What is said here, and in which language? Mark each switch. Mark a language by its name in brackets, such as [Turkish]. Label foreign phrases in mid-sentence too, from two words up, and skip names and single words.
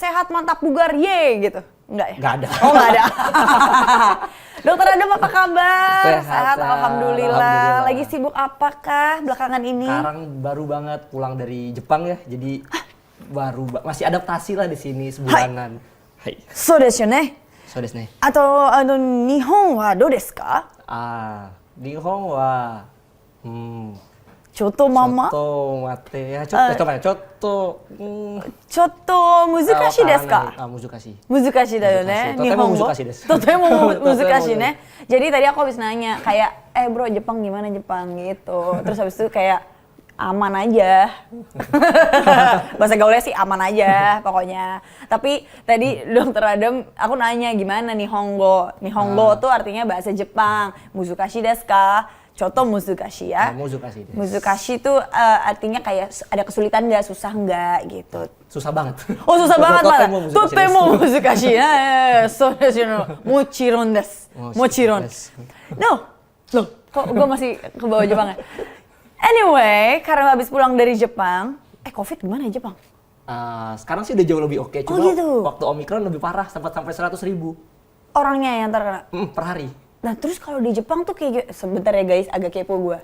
[Indonesian] Sehat, mantap, bugar, ye gitu. Enggak ya? Nggak ada. Oh nggak ada. Dokter Adam apa kabar? Sehat. Alhamdulillah. Lagi sibuk apakah belakangan ini? Sekarang baru banget pulang dari Jepang ya, jadi masih adaptasi lah di sini sebulanan. Hai. [Japanese] そうですね. そうですね. Atau 日本はどうですか? 日本はちょっとまま? ちょっと待てや、ちょっと難しいですか？難しいだよね. とても難しいです. とても難しいね. [Indonesian] Jadi tadi aku habis nanya kayak bro Jepang gimana Jepang gitu. Terus habis itu kayak aman aja. Bahasa gaulnya sih aman aja pokoknya. Tapi tadi Dokter Adam aku nanya gimana Nihongo. Nihongo tuh artinya bahasa Jepang. [Japanese] 難しいですか? [Indonesian] Contoh muzukashi ya. [Japanese] 難しいです. [Indonesian] Muzukashi tuh artinya kayak ada kesulitan nggak, susah nggak gitu. Susah banget. Oh susah banget malah. [Japanese] Totemo 難しい。そうですの. もちろんです. Mochiron. No. [Indonesian] Loh, kok gue masih ke bawah Jepang ya? Anyway, karena habis pulang dari Jepang, COVID gimana ya Jepang? Sekarang sih udah jauh lebih oke, cuma gitu? waktu Omikron lebih parah, sempat sampai 100.000 orangnya yang terkena? per hari. Nah terus kalau di Jepang tuh kayak, sebentar ya guys, agak kepo gue.